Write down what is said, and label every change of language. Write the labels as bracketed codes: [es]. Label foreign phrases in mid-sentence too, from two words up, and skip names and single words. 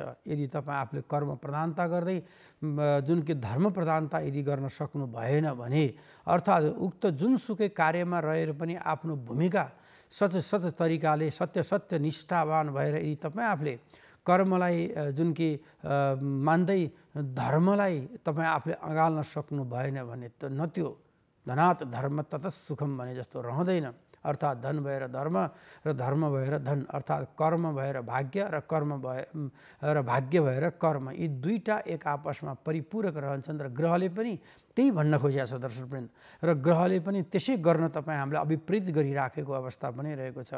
[ne] यदि तपाईँ आफूले कर्म प्रधानता गर्दै जुन कि धर्म प्रधानता यदि गर्न सक्नु भएन भने अर्थात् उक्त जुनसुकै कार्यमा रहेर पनि आफ्नो भूमिका सच तरिकाले सत्य निष्ठावान भएर यदि तपाईँ आफूले कर्मलाई जुन कि मान्दै धर्मलाई तपाईँ आफूले अँगाल्न सक्नु भएन भने त न त्यो [sa] धनात् धर्म ततः सुखम [ne] भने जस्तो रहँदैन। अर्थात् धन भएर धर्म र धर्म भएर धन अर्थात् कर्म भएर भाग्य र भाग्य भएर कर्म यी दुईटा एक आपसमा परिपूरक रहन्छन् र ग्रहले पनि त्यही भन्न खोजेको छ दर्शकवृन्द, र ग्रहले पनि त्यसै गर्न तपाईँ हामीलाई अभिप्रेत गरिराखेको अवस्था पनि रहेको छ।